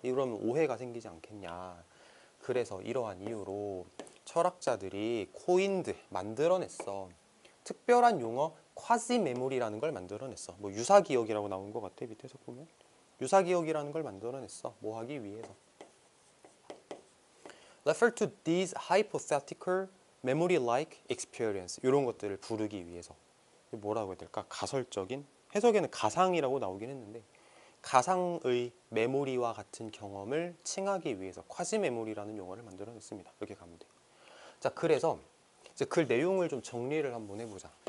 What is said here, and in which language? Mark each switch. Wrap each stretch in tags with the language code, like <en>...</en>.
<ko>이러면 오해가 생기지 않겠냐. 그래서 이러한 이유로 철학자들이 코인드, 만들어냈어. 특별한 용어 쿼지 메모리라는 걸 만들어냈어. 뭐 유사기억이라고 나온 것 같아. 밑에서 보면 유사기억이라는 걸 만들어냈어. 뭐 하기 위해서.</ko> <en>Refer to these hypothetical memory-like experience.</en> <ko>이런 것들을 부르기 위해서. 뭐라고 해야 될까? 가설적인? 해석에는 가상이라고 나오긴 했는데 가상의 메모리와 같은 경험을 칭하기 위해서 쿼지 메모리라는 용어를 만들어냈습니다. 이렇게 가면 돼. 자, 그래서 이제 글 내용을 좀 정리를 한번 해보자.</ko>